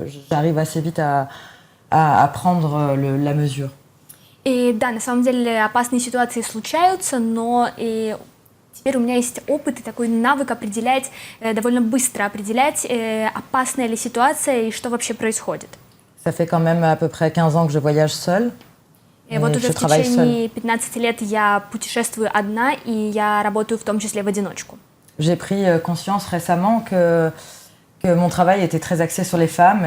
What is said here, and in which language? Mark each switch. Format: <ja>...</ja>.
<fr>J'arrive assez vite à prendre la mesure.</fr> <ru>И да, на самом деле опасные ситуации случаются, но теперь у меня есть опыт и такой навык определять, довольно быстро определять, опасная ли ситуация и что вообще происходит.</ru> <fr>Ça fait quand même à peu près 15 ans que je voyage seule.</fr> <ru>И вот уже в течение 15 лет я путешествую одна, и я работаю в том числе в одиночку.</ru> <fr>J'ai pris conscience récemment que mon travail était très axé sur les femmes.</fr>